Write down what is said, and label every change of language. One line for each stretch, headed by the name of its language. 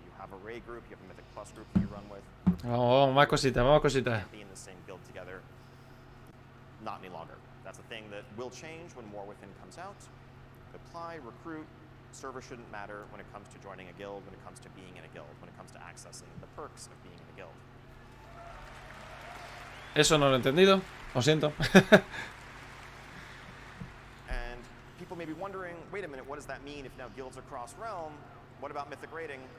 English: You have a Ray group, you have a Mythic Plus group that you run with.
Spanish: Más cositas.
English: Be in the same guild together. Not any longer. That's a thing that will change when War Within comes out. Apply, recruit. Server shouldn't matter when it comes to joining a guild, when it comes to being in a guild, when it comes to accessing the perks of being in a guild.
Spanish: Eso no lo he entendido, lo siento.
English: And people may be wondering, wait a minute, what does that mean if now guilds are cross-realm? What about mythic raiding?